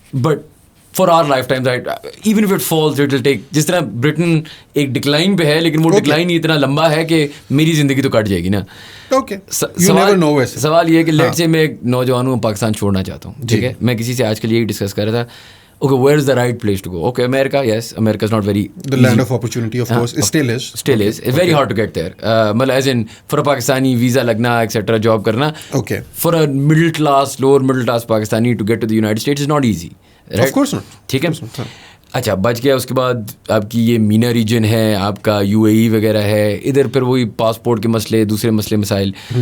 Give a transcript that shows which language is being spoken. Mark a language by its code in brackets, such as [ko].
[en] but for our lifetime even if it falls it will take, [ur] جس طرح برٹن ایک decline پہ ہے, لیکن وہ ڈکلائن ہی اتنا لمبا ہے کہ میری زندگی تو کٹ جائے گی نا. [en] Okay, you never know. ویسے [ur] سوال یہ ہے کہ لیٹ سے میں ایک نوجوان ہوں, پاکستان چھوڑنا چاہتا ہوں, ٹھیک ہے, میں کسی سے آج کل یہی ڈسکس کر رہا تھا, [en] Okay where is the right place to go. Okay America, yes America is not very, the land of opportunity of course still is it's very hard to get there, مطلب as in for a Pakistani [ur] visa لگنا etcetera, job کرنا. [en] Okay, for a middle class, lower middle class Pakistani to get to the United States is not easy. of course not. [ur] ٹھیک ہے, اچھا بچ گیا. اس کے بعد آپ کی یہ مینا ریجن ہے, آپ کا UAE وغیرہ ہے, ادھر پھر وہی پاسپورٹ کے مسئلے, دوسرے مسئلے مسائل.